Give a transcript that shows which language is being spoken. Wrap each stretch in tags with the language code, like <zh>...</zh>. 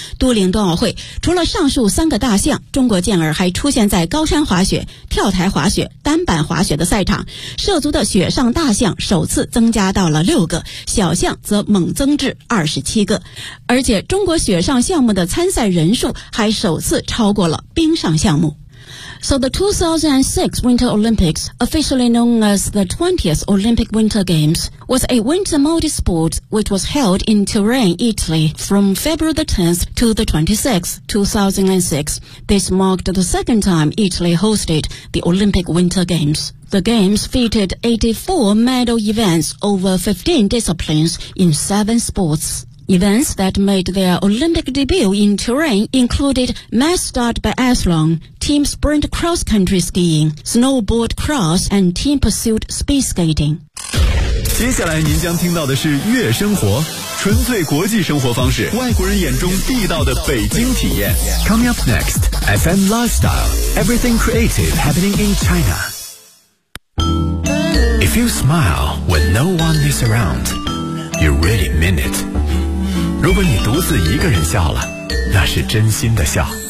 <zh>都灵冬奥会除了上述3个大项，中国健儿还出现在高山滑雪、跳台滑雪、单板滑雪的赛场，涉足的雪上大项首次增加到了6个，小项则猛增至27个。而且中国雪上项目的参赛人数还首次超过了冰上项目。</zh> <en>So the 2006 Winter Olympics, officially known as the 20th Olympic Winter Games, was a winter multi-sport which was held in Turin, Italy from February the 10th to the 26th, 2006. This marked the second time Italy hosted the Olympic Winter Games. The Games featured 84 medal events over 15 disciplines in 7 sports. Events that made their Olympic debut in Turin included mass start biathlon, team sprint cross-country skiing, snowboard cross, and team pursuit speed skating.</en> <zh>接下来您将听到的是月生活，纯粹国际生活方式，外国人眼中地道的北京体验。</zh> <en>Coming up next, FM Lifestyle, everything creative happening in China. If you smile when no one is around, you really mean it.</en> <zh>如果你独自一个人笑了，那是真心的笑。</zh>